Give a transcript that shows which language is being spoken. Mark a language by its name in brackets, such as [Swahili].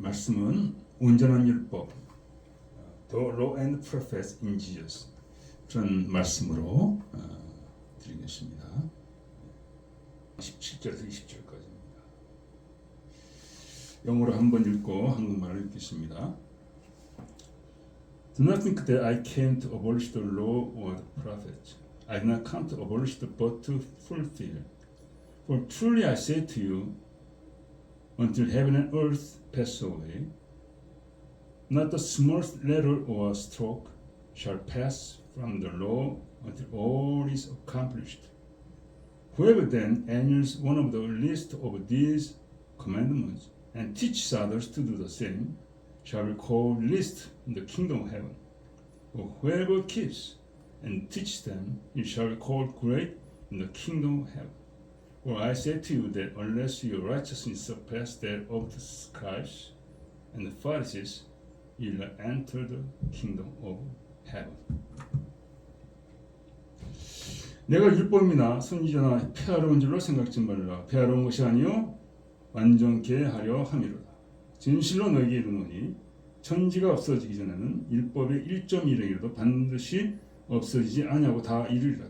[Korean] 말씀은 온전한 율법, [English] The Law and Prophets in Jesus, [Korean] 그런 말씀으로 드리겠습니다. 17절에서 20절까지입니다. 영어로 한번 읽고 한국말로 읽겠습니다. [English] Do not think that I came to abolish the law or the prophets. I did not come to abolish but to fulfill. For truly I say to you, until heaven and earth pass away, not the smallest letter or stroke shall pass from the law until all is accomplished. Whoever then annulls one of the least of these commandments and teaches others to do the same shall be called least in the kingdom of heaven. But whoever keeps and teaches them, he shall be called great in the kingdom of heaven. For I say to you that unless your righteousness surpass that of the scribes and the Pharisees, you will not enter the kingdom of heaven. [Korean] 내가 율법이나 선지자나 폐하러운 줄로 생각지 말라. 폐하러운 것이 아니요 완전케 하려 함이로다. 진실로 너희에게 이르노니 천지가 없어지기 전에는 율법의 1.1행이라도 반드시 없어지지 아니하고 다 이르리라.